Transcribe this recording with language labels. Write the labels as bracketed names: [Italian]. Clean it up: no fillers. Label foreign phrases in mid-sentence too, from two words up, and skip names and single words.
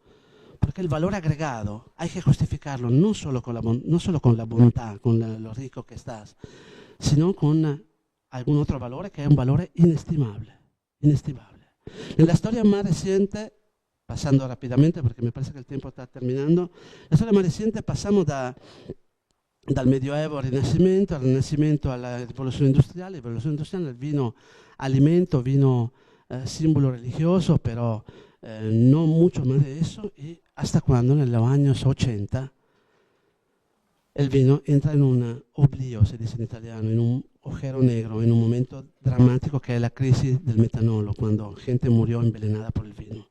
[Spanish] Porque el valor agregado hay que justificarlo no solo con la voluntad, con lo rico que estás, sino con algún otro valor que es un valor inestimable. En la historia más reciente, pasando rápidamente porque me parece que el tiempo está terminando, la storia más reciente pasamos [Italian] dal Medioevo al Rinascimento alla rivoluzione industriale, il vino alimento, [Spanish] vino símbolo religioso, pero no mucho más de eso, y hasta cuando en los años 80 el vino entra en un oblio, se dice en italiano, en un agujero negro, en un momento dramático que es la crisis del metanolo, cuando gente murió envenenada por el vino.